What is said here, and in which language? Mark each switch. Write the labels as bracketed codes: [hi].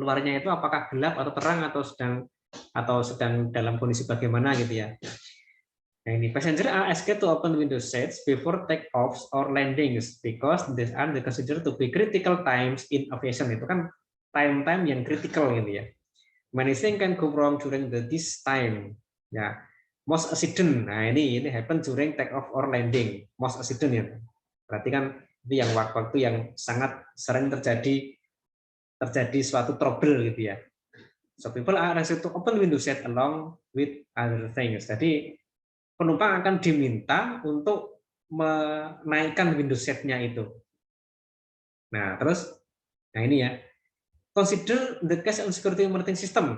[id] Luarnya itu apakah gelap atau terang atau sedang dalam kondisi bagaimana gitu ya. Nah, ini [en] passenger are asked to open window seats before take-offs or landings because these are considered to be critical times in aviation. [id] Itu kan time yang critical gitu ya. [en] Many things can go wrong during this time. Ya, most accident. [id] Nah, ini [en] happen during take-off or landing. Most accident ya. [id] Berarti kan itu yang waktu yang sangat sering terjadi suatu trouble gitu ya. [en] So people are asked to open window seat along with other things. [id] Jadi penumpang akan diminta untuk menaikkan window seat-nya itu. Nah, terus ini ya. [en] Consider the cache and security monitoring system.